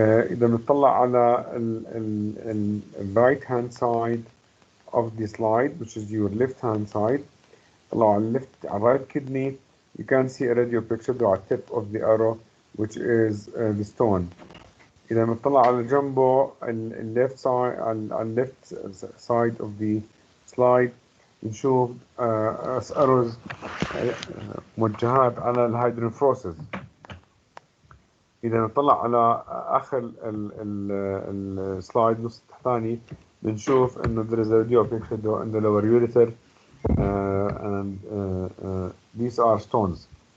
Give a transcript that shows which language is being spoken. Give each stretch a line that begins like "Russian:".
Arabic: إذا بنطلع على ال
English: right hand side of the slide, which is your left hand side,
Arabic: طلعوا على على
English: right kidney, you can see a radio picture at the tip of the arrow, which is the stone.
Arabic: إذا بنطلع على جنبه left side على
English: left side of the slide
Arabic: نشوف arrows موجهات على الهيدروفروسيس. إذا نطلع على آخر السلايد نص التحتاني بنشوف إنه
English: there is a radio picture in the lower ureter and these are stones.